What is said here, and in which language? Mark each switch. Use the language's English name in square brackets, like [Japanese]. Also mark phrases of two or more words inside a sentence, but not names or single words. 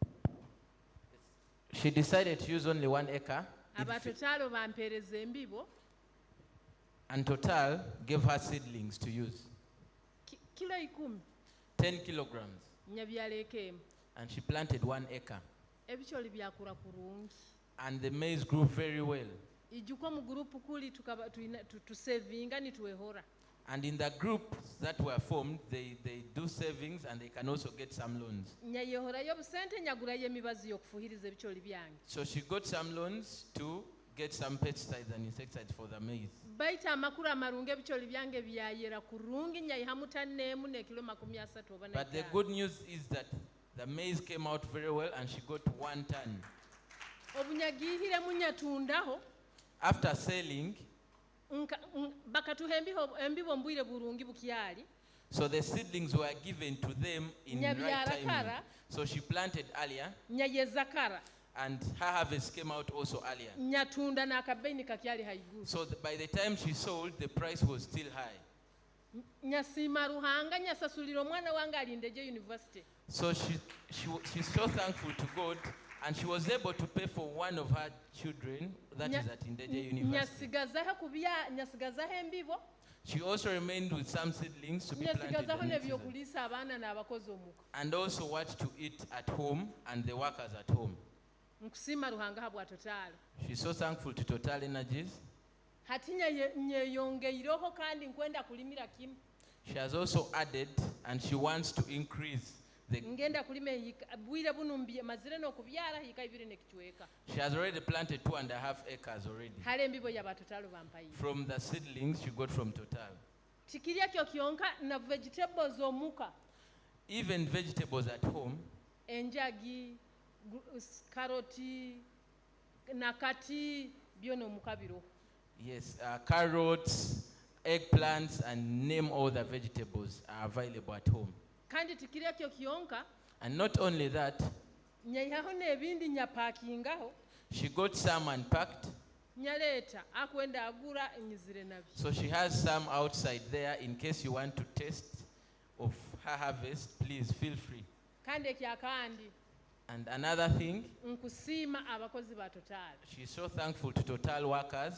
[English] She decided to use only 1 acre. [Tooro] Aba Total bampeereza embibo [English] And Total gave her seedlings to use, [Tooro] Kilo 10 [English] 10 kilograms, [Tooro] nyabyaleka emu. [English] and she planted 1 acre. [Tooro] Ebikyoli byakula kurungi. [English] And the maize grew very well. [Tooro] Ijjuko mu group kuli tusavinga ni tuwehora. [English] And in the groups that were formed, they do savings and they can also get some loans. [Tooro] Nyayehorayo busente nyagulayo emibazi y'okufuhiriza ebikyoli byange. [English] So she got some loans to get some pesticides and insecticides for the maize. [Tooro] Baita amakulu amarungi ebikyoli byange byayera kurungi nyayihamu tanneemu n'ekilo 30 oba [English] But the good news is that the maize came out very well and she got 1 ton. [Tooro] Obunyagihiremu nyatundaho. [English] After selling, [Tooro] bakatuha embibo mbwire burungi bukyali. [English] so the seedlings were given to them in right timing. So she planted earlier, [Tooro] Nyayezakara. [English] and her harvest came out also earlier. [Tooro] Nyatunda n'akabeini kakyali haiguru. [English] So by the time she sold, the price was still high. [Tooro] Nyasiima Ruhanga nyasasulira omwana wange alindeje university. [English] So she's so thankful to God, and she was able to pay for one of her children that is at Indeje University. [Tooro] Nyasigazaho embibo. [English] She also remained with some seedlings to be planted [Tooro] Nyasigazaho [English] the next season, [Tooro] n'ebyokulisa abaana n'abakozi omuka. [English] and also what to eat at home and the workers at home. [Tooro] Nkusiima Ruhanga habwa Total. [English] She's so thankful to Total Energies. [Tooro] Hati nyeyongeireho kandi nkwenda kulimira kimu. [English] She has also added, and she wants to increase the. [Tooro] Ngenda kulima bwire buno mazire n'okubyala hika 2 n'ekichweka. [English] She has already planted 2.5 acres already. [Tooro] Hale embibo ya Total bampayi. [English] From the seedlings she got from Total. [Tooro] Chikirya kyo kyonka na vegetables omuka. [English] Even vegetables at home. [Tooro] Enjagi, karoti, nakati, byono mukabiro. [English] Yes, carrots, eggplants, and name all the vegetables are available at home. [Tooro] Kandi tikirya kyo kyonka. [English] And not only that, [Tooro] nyayihaho n'ebindi nyapakingaho. [English] she got some unpacked. [Tooro] Nyaleta akwenda agura enyizire nabyo. [English] So she has some outside there in case you want to taste of her harvest. Please feel free. [Tooro] Kandi kyakandi. [English] And another thing, [Tooro] Nkusiima abakozi ba Total. [English] she's so thankful to Total workers.